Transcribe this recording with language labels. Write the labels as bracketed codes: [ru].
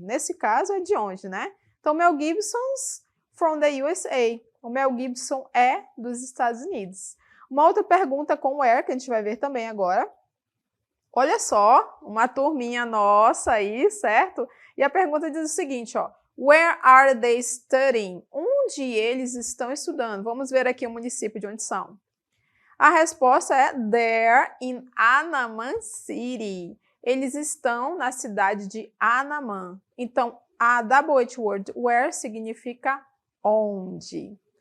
[pt] Nesse caso, é de onde, né? Então, [en] Mel Gibson's from the USA. [pt] O Mel Gibson é dos Estados Unidos. Uma outra pergunta com where, que a gente vai ver também agora. Olha só, uma turminha nossa aí, certo? E a pergunta diz o seguinte, ó. [en] Where are they studying? [pt] Onde eles estão estudando? Vamos ver aqui o município de onde são. A resposta é [en] they're in Anaman City. [pt] Eles estão na cidade de Anaman. Então, a WH word where significa onde.